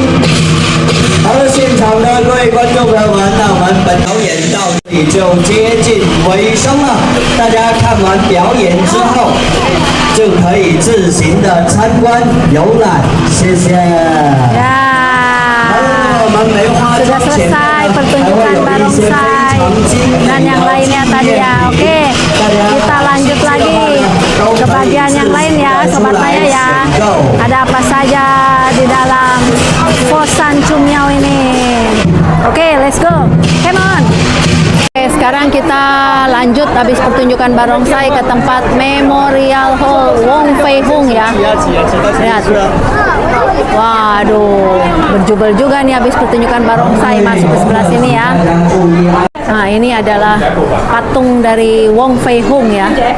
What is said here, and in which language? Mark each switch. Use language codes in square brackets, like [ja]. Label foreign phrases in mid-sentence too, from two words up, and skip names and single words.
[zh] 好了，现场的各位观众朋友们，那我们本表演到这里就接近尾声了。大家看完表演之后，就可以自行的参观游览。谢谢。我们梅花桩前面呢，还会有一些非常精美 [id] dan yang lainnya tadi ya. Oke, kita lanjut lagi ke bagian yang lain ya, Sobat Maya ya. Ada apa saja di dalam Fosan Chumyao ini? Oke, [en] let's go. Come on. [id] Oke, sekarang kita lanjut habis pertunjukan barongsai ke tempat Memorial Hall Wong Fei Hung ya. Lihat. Waduh, berjubel juga nih habis pertunjukan barongsai masuk ke sebelah sini ya. Nah, ini adalah patung dari Wong Fei Hung ya.